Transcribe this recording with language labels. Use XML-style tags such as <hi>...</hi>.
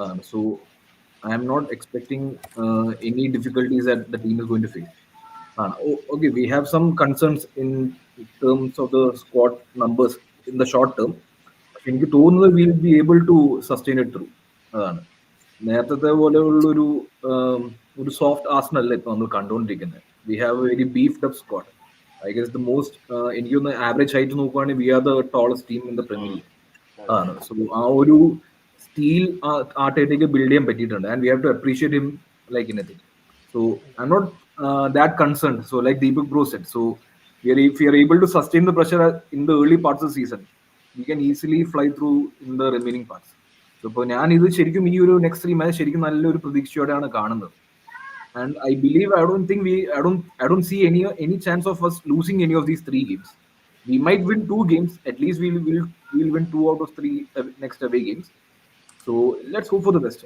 <en>So I am not expecting any difficulties that the team is going to face. Okay, we have some concerns in terms of the squad numbers in the short term.</en> <ml>എനിക്ക് തോന്നുന്നത്</ml> <en>Will be able to sustain it through.</en> <ml>അതാണ് നേരത്തെ പോലെയുള്ളൊരു ഒരു soft Arsenal ഇപ്പൊ നമ്മൾ കണ്ടുകൊണ്ടിരിക്കുന്നത്.</ml> <en>We have a very beefed up squad. I guess the most</en> <ml>എനിക്കൊന്ന് average height നോക്കുവാണെങ്കിൽ</ml> <en>We are the tallest team in the Premier League. അതാണ്.</en> <ml>So ആ ഒരു സ്റ്റീൽ ആർട്ടേറ്റയ്ക്ക് ബിൽഡ് ചെയ്യാൻ പറ്റിയിട്ടുണ്ട്.</ml> <en>And we have to appreciate him like anything. So I am not that concerned. So like Deepak bro said, so if we are able to sustain the pressure in the early parts of the season, we can easily fly through in the remaining parts.</en> <ml>So ഇപ്പോൾ ഞാൻ ഇത് ശരിക്കും ഈ ഒരു next 3 match ശരിക്കും നല്ലൊരു പ്രതീക്ഷയോടെയാണ് കാണുന്നത്.</ml> <en>And I believe I don't see any chance of us losing any of these 3 games. We might win 2 games. At least we'll win 2 out of 3 next away games. So let's hope for the best.</en>